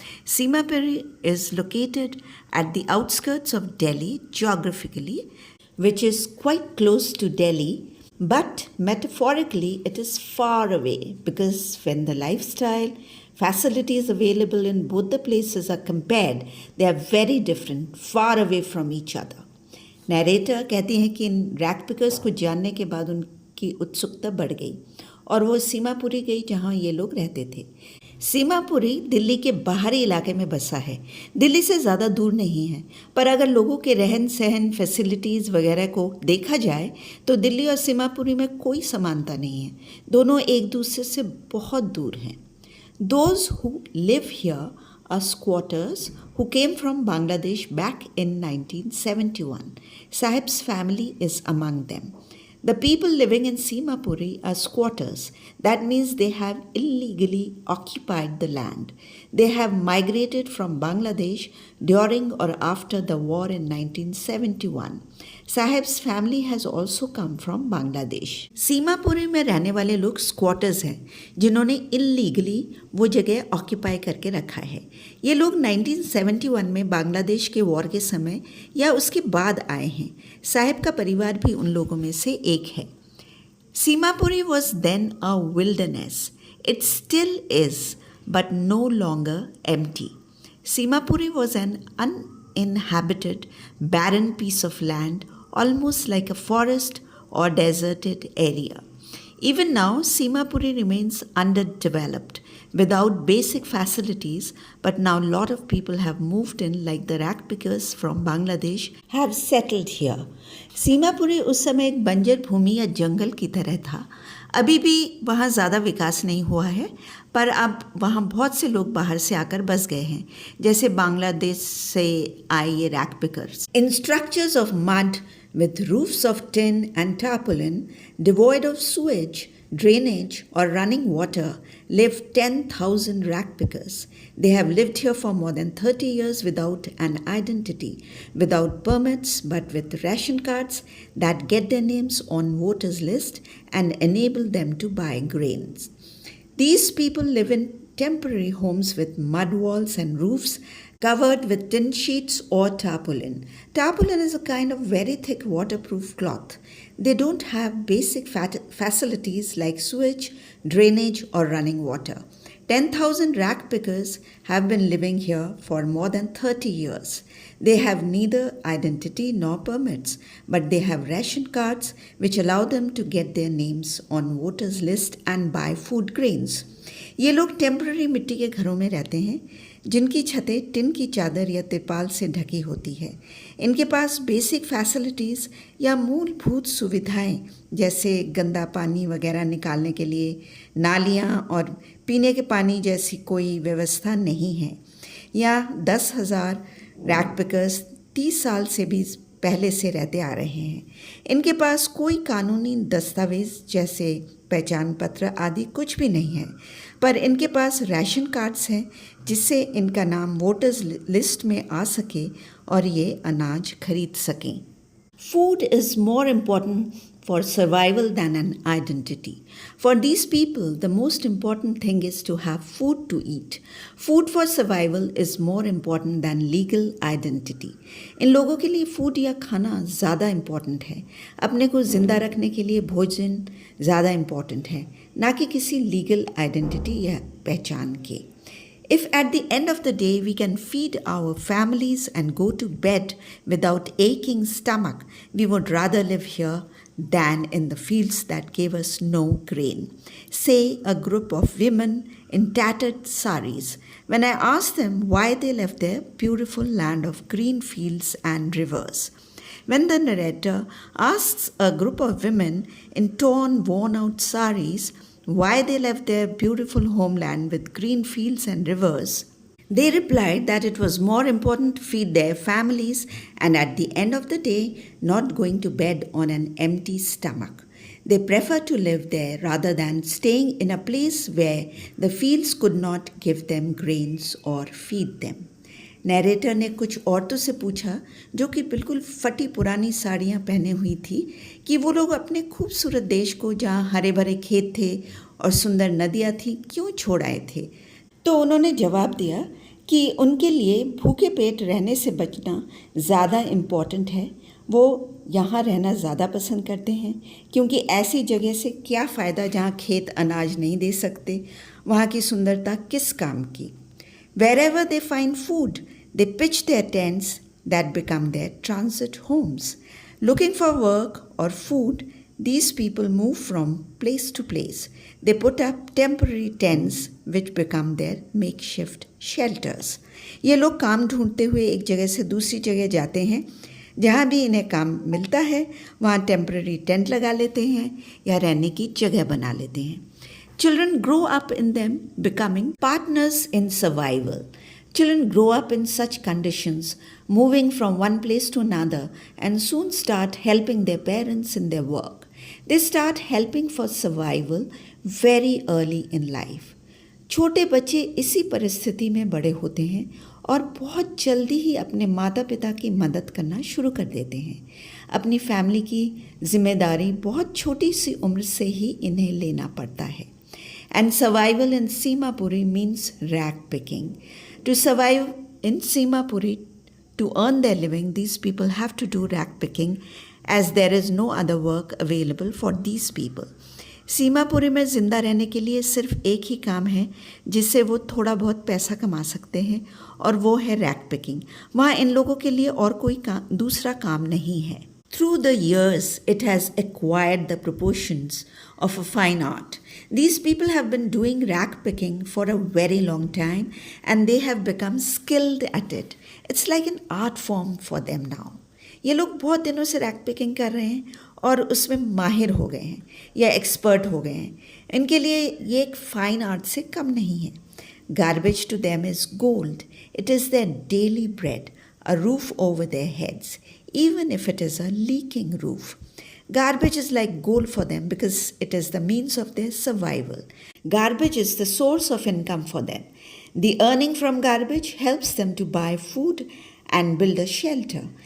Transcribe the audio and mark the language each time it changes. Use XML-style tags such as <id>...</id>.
<en>Simapuri is located at the outskirts of Delhi geographically, which is quite close to Delhi, but metaphorically it is far away because when the lifestyle, facilities available in both the places are compared, they are very different, far away from each other.</en> <hi>Narrator कहती हैं कि इन rag pickers को जानने के बाद उनकी उत्सुकता बढ़ गई और वो सीमापुरी गई जहाँ ये लोग रहते थे. सीमापुरी दिल्ली के बाहरी इलाके में बसा है. दिल्ली से ज़्यादा दूर नहीं है, पर अगर लोगों के रहन सहन फैसिलिटीज़ वगैरह को देखा जाए तो दिल्ली और सीमापुरी में कोई समानता नहीं है. दोनों एक दूसरे से बहुत दूर हैं.</hi> <en>Those who live here are squatters who came from Bangladesh back in 1971. Sahib's family is among them. The people living in Simapuri are squatters. That means they have illegally occupied the land. They have migrated from Bangladesh during or after the war in 1971. Sahib's family has also come from Bangladesh.</en> <hi>Seemapuri में रहने वाले लोग squatters हैं जिन्होंने illegally वो जगह occupy करके रखा है. ये लोग 1971 में बांग्लादेश के वॉर के समय या उसके बाद आए हैं. साहिब का परिवार भी उन लोगों में से एक है.</hi> <en>Simapuri was then a wilderness. It still is, but no longer empty. Simapuri was an uninhabited, barren piece of land, almost like a forest or deserted area. Even now, Simapuri remains underdeveloped, without basic facilities, but now a lot of people have moved in, like the rack pickers from Bangladesh have settled here.</en> <hi>Seemapuri उस समय एक बंजर भूमि या जंगल की तरह था. अभी भी वहाँ ज़्यादा विकास नहीं हुआ है, पर अब वहाँ बहुत से लोग बाहर से आकर बस गए हैं, जैसे बांग्लादेश से आए ये rag pickers.</hi> <en>In structures of mud with roofs of tin and tarpaulin, devoid of sewage, drainage, or running water, live 10,000 rack pickers. They have lived here for more than 30 years without an identity, without permits, but with ration cards that get their names on voters' list and enable them to buy grains. These people live in temporary homes with mud walls and roofs covered with tin sheets or tarpaulin. Tarpaulin is a kind of very thick waterproof cloth. They don't have basic facilities like sewage, drainage, or running water. 10,000 rack pickers have been living here for more than 30 years. They have neither identity nor permits, but they have ration cards which allow them to get their names on voters list and buy food grains.</en> <hi>ये लोग temporary मिट्टी के घरों में रहते हैं जिनकी छतें टिन की चादर या तिरपाल से ढकी होती है. इनके पास बेसिक फैसिलिटीज़ या मूलभूत सुविधाएं जैसे गंदा पानी वगैरह निकालने के लिए नालियां और पीने के पानी जैसी कोई व्यवस्था नहीं है. या 10,000 रैक पिकर्स 30 साल से भी पहले से रहते आ रहे हैं. इनके पास कोई कानूनी दस्तावेज़ जैसे पहचान पत्र आदि कुछ भी नहीं है, पर इनके पास राशन कार्ड्स हैं जिससे इनका नाम वोटर्स लिस्ट में आ सके और ये अनाज खरीद सकें.</hi> <en>Food is more important for survival than an identity. For these people, the most important thing is to have food to eat. Food for survival is more important than legal identity.</en> <hi>इन लोगों के लिए food या खाना ज़्यादा important है. अपने को ज़िंदा रखने के लिए भोजन ज़्यादा इम्पॉर्टेंट है, ना कि किसी लीगल आइडेंटिटी या पहचान के.</hi> <en>If at the end of the day we can feed our families and go to bed without aching stomach, we would rather live here than in the fields that gave us no grain. Say a group of women in tattered saris. When I asked them why they left their beautiful land of green fields and rivers, when the narrator asks a group of women in torn, worn out saris why they left their beautiful homeland with green fields and rivers, they replied that it was more important to feed their families and at the end of the day not going to bed on an empty stomach. They preferred to live there rather than staying in a place where the fields could not give them grains or feed them.</en> <hi>Narrator ने कुछ औरतों से पूछा जो कि बिल्कुल फटी पुरानी साड़ियाँ पहने हुई थी कि वो लोग अपने खूबसूरत देश को जहाँ हरे भरे खेत थे और सुंदर नदियाँ थी क्यों छोड़ आए थे। तो उन्होंने जवाब दिया कि उनके लिए भूखे पेट रहने से बचना ज़्यादा इम्पॉर्टेंट है। वो यहाँ रहना ज़्यादा पसंद करते हैं क्योंकि ऐसी जगह से क्या फ़ायदा जहाँ खेत अनाज नहीं दे सकते, वहाँ की सुंदरता किस काम की।</hi> <en>Wherever they find food, they pitch their tents that become their transit homes. Looking for work or food, these people move from place to place. They put up temporary tents which become their makeshift shelters.</en> <hi>ये लोग काम ढूंढते हुए एक जगह से दूसरी जगह जाते हैं। जहाँ भी इन्हें काम मिलता है वहाँ टेम्पररी टेंट लगा लेते हैं या रहने की जगह बना लेते हैं।</hi> <en>Children grow up in them becoming partners in survival. Children grow up in such conditions, moving from one place to another and soon start helping their parents in their work. They start helping for survival very early in life.</en> <hi>छोटे बच्चे इसी परिस्थिति में बड़े होते हैं और बहुत जल्दी ही अपने माता पिता की मदद करना शुरू कर देते हैं। अपनी फैमिली की जिम्मेदारी बहुत छोटी सी उम्र से ही इन्हें लेना पड़ता है।</hi> <en>And survival in Simapuri means rag picking. To survive in Simapuri, to earn their living, these people have to do rag picking as there is no other work available for these people.</en> <hi>Seemapuri में ज़िंदा रहने के लिए सिर्फ एक ही काम है जिससे वो थोड़ा बहुत पैसा कमा सकते हैं और वो है रैक पिकिंग। वहाँ इन लोगों के लिए और कोई दूसरा काम नहीं है।</hi> <en>Through the years, it has acquired the proportions of a fine art. These people have been doing rag picking for a very long time and they have become skilled at it. It's like an art form for them now.</en> <hi>ये लोग बहुत दिनों से rag picking कर रहे हैं और उसमें माहिर हो गए हैं या एक्सपर्ट हो गए हैं। इनके लिए ये एक फाइन आर्ट से कम नहीं है।</hi> <en>Garbage to them is gold. It is their daily bread, a roof over their heads, even if it is a leaking roof. Garbage is like gold for them because it is the means of their survival. Garbage is the source of income for them. The earning from garbage helps them to buy food and build a shelter.</en>